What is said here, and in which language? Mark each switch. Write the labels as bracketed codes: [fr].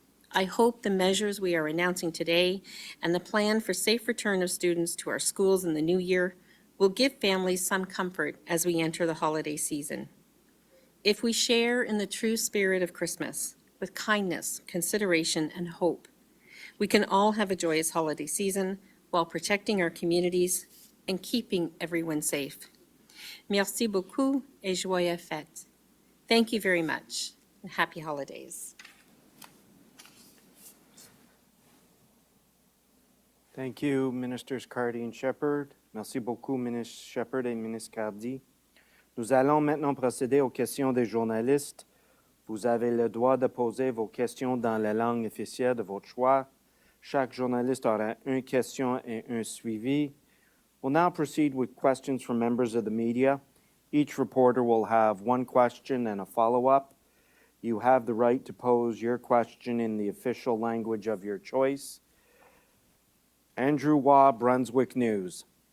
[en] I hope the measures we are announcing today and the plan for safe return of students to our schools in the new year will give families some comfort as we enter the holiday season. If we share in the true spirit of Christmas with kindness, consideration, and hope, we can all have a joyous holiday season while protecting our communities and keeping everyone safe. [fr] Merci beaucoup et joyeux fêtes. [en] Thank you very much, and happy holidays. Thank you, Ministers Cardy and Shepherd. [fr] Merci beaucoup, Ministre Shepherd et Ministre Cardy. Nous allons maintenant procéder aux questions des journalistes. Vous avez le droit de poser vos questions dans la langue officielle de votre choix. Chaque journaliste aura une question et un suivi. [en] We'll now proceed with questions from members of the media. Each reporter will have one question and a follow-up. You have the right to pose your question in the official language of your choice. Andrew Waugh, Brunswick News.